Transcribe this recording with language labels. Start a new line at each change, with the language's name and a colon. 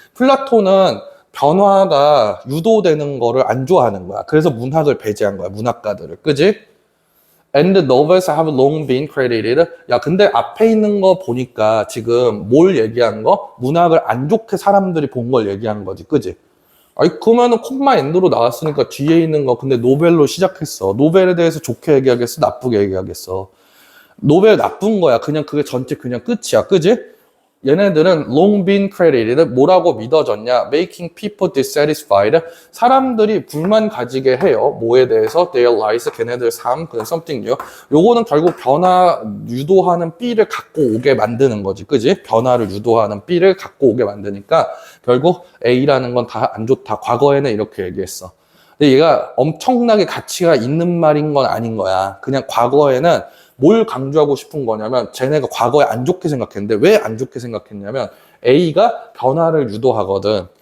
Korean: 플라톤은 변화가 유도되는 거를 안 좋아하는 거야. 그래서 문학을 배제한 거야. 문학가들을. 그지?
English: And the novels have long been credited.
Korean: 야, 근데 앞에 있는 거 보니까 지금 뭘 얘기한 거? 문학을 안 좋게 사람들이 본 걸 얘기한 거지. 그지? 아니, 그러면은 콤마 엔드로 나왔으니까 뒤에 있는 거 근데 노벨로 시작했어. 노벨에 대해서 좋게 얘기하겠어? 나쁘게 얘기하겠어? 노벨 나쁜 거야. 그냥 그게 전체 그냥 끝이야. 그지? 얘네들은
English: long been credited
Korean: 뭐라고 믿어졌냐?
English: making people dissatisfied.
Korean: 사람들이 불만 가지게 해요. 뭐에 대해서?
English: their lives,
Korean: 걔네들 삶, 그냥
English: something new.
Korean: 요거는 결국 변화 유도하는 B를 갖고 오게 만드는 거지. 그지? 변화를 유도하는 B를 갖고 오게 만드니까 결국 A라는 건 다 안 좋다. 과거에는 이렇게 얘기했어. 근데 얘가 엄청나게 가치가 있는 말인 건 아닌 거야. 그냥 과거에는 뭘 강조하고 싶은 거냐면 쟤네가 과거에 안 좋게 생각했는데 왜 안 좋게 생각했냐면 A가 변화를 유도하거든.